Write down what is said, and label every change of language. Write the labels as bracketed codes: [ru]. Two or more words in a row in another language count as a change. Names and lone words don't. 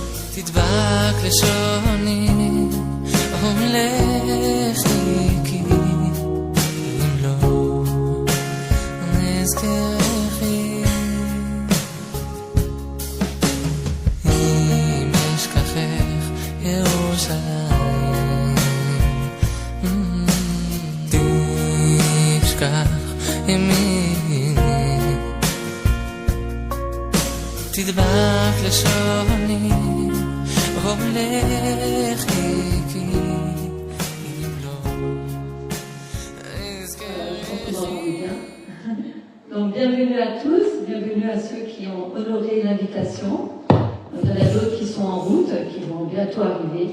[he] תדבק לשוני ומלכי כי אם לא נזכרכי אם אשכחך ירושלים תשכח ימיני תדבק לשוני [fr] Donc bienvenue à tous, bienvenue à ceux qui ont honoré l'invitation. Il y en a d'autres qui sont en route, qui vont bientôt arriver.